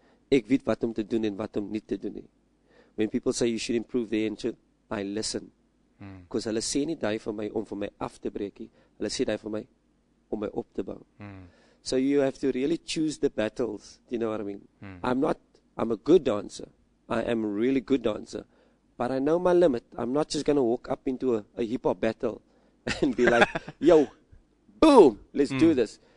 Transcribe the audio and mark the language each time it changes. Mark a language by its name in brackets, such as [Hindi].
[Afrikaans] Ek weet wat om te doen en wat om nie te doen nie. [English] When people say you should improve there, I listen. Because [Afrikaans] hulle sê nie die vir my om vir my af te breek nie. Hulle sê die vir my om my op te bou. [English] So you have to really choose the battles. Do you know what I mean? I'm a good dancer. I am a really good dancer. But I know my limit. I'm not just going to walk up into a hip-hop battle and be like, yo, boom, let's do this.